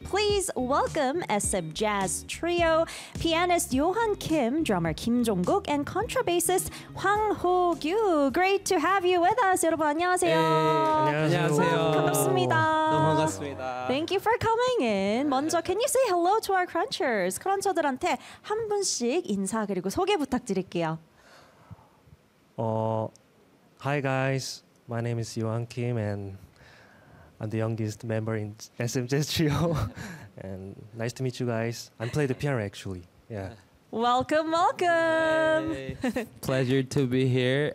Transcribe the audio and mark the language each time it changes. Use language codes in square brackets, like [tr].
[en] Please welcome SM Jazz Trio, pianist Yohan Kim, drummer Kim Jong-guk, and contrabassist Hwang Ho-kyu. Great to have you with us, [ko] 여러분. 안녕하세요. 안녕하세요. 반갑습니다. 너무 반갑습니다. [en] Thank you for coming in. [ko] 먼저, [en] can you say hello to our crunchers? [ko] 크런처들한테 한 분씩 인사 그리고 소개 부탁드릴게요. [en] Hi guys, my name is Yohan Kim and I'm the youngest member in SM Jazz Trio. And nice to meet you guys. I play the piano actually. Yeah. Welcome, welcome. Pleasure to be here.